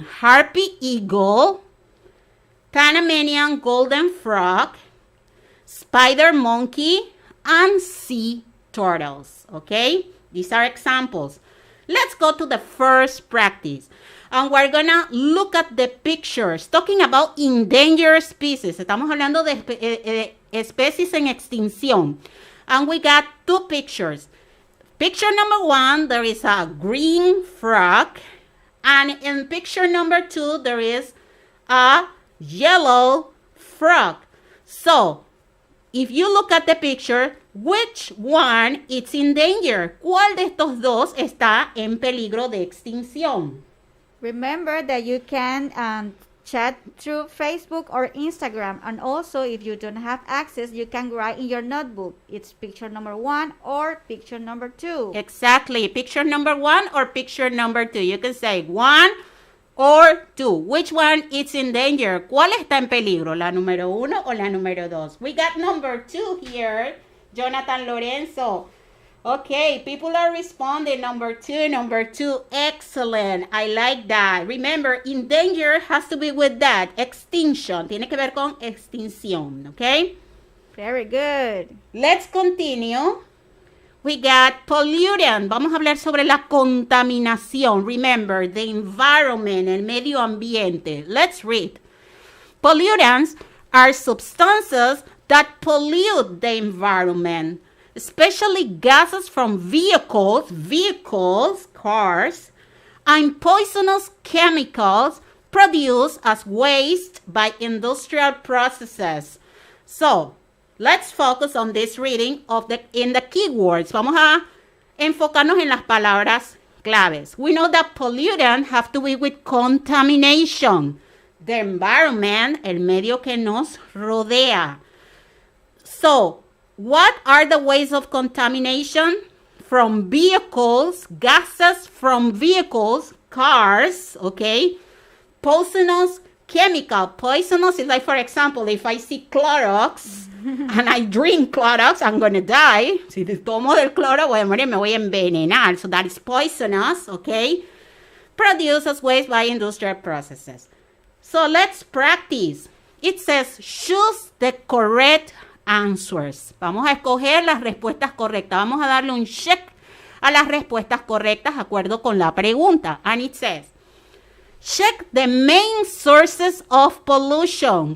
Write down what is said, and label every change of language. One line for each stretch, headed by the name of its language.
English: Harpy eagle, Panamanian golden frog, spider monkey, and sea turtles. Okay? These are examples. Let's go to the first practice. And we're gonna look at the pictures. Talking about endangered species.
Spanish: Estamos hablando de especies en extinción.
English: And we got two pictures. Picture number one, there is a green frog. And in picture number two, there is a yellow frog. So, if you look at the picture, which one is in danger?
Spanish: ¿Cuál de estos dos está en peligro de extinción?
English: Remember that you can chat through Facebook or Instagram, and also if you don't have access, you can write in your notebook. It's picture number one or picture number two. Exactly, picture number one or picture number two. You can say one or two. Which one is in danger?
Spanish: ¿Cuál está en peligro? ¿La número uno o la número dos?
English: We got number two here, Jonathan Lorenzo. Okay, people are responding. Number two. Excellent. I like that. Remember, in danger has to be with that. Extinction.
Spanish: Tiene que ver con extinción.
English: Okay? Very good. Let's continue. We got pollutant.
Spanish: Vamos a hablar sobre la contaminación.
English: Remember, the environment,
Spanish: el medio ambiente.
English: Let's read. Pollutants are substances that pollute the environment, especially gases from vehicles, cars, and poisonous chemicals produced as waste by industrial processes. So, let's focus on this reading in the keywords.
Spanish: Vamos a enfocarnos en las palabras claves.
English: We know that pollutant have to be with contamination. The environment,
Spanish: el medio que nos rodea.
English: So, what are the ways of contamination? From vehicles, gases from vehicles, cars, okay? Poisonous chemical. Poisonous is like, for example, if I see Clorox and I drink Clorox, I'm going to die.
Spanish: Si tomo del cloro, voy a morir, me voy a envenenar.
English: So that is poisonous, okay? Produced as waste by industrial processes. So let's practice. It says, choose the correct answers.
Spanish: Vamos a escoger las respuestas correctas. Vamos a darle un check a las respuestas correctas de acuerdo con la pregunta.
English: And it says, check the main sources of pollution.